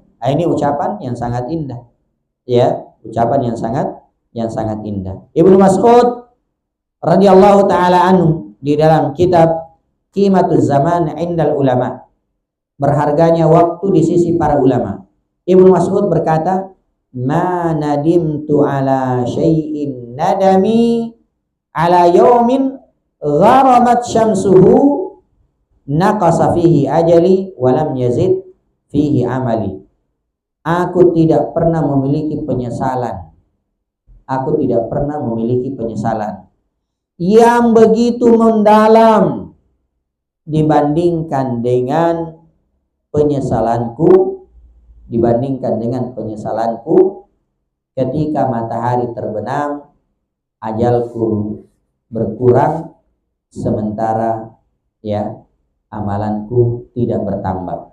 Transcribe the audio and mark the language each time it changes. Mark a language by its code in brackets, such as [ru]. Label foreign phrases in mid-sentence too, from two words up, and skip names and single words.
[id] Nah, ini ucapan yang sangat indah. Ya, ucapan yang sangat indah. Ibnu Mas'ud [ar] رضي الله تعالى عنه [id] di dalam kitab Qimatuz Zaman 'indal Ulama, berharganya waktu di sisi para ulama. Ibnu Mas'ud berkata, [ar] "ما ندمت على شيء ندمي على يوم غربت شمسه نقص فيه أجلي ولم يزد فيه عملي." [id] Aku tidak pernah memiliki penyesalan. Aku tidak pernah memiliki penyesalan yang begitu mendalam dibandingkan dengan penyesalanku ketika matahari terbenam, ajalku berkurang, sementara, ya, amalanku tidak bertambah.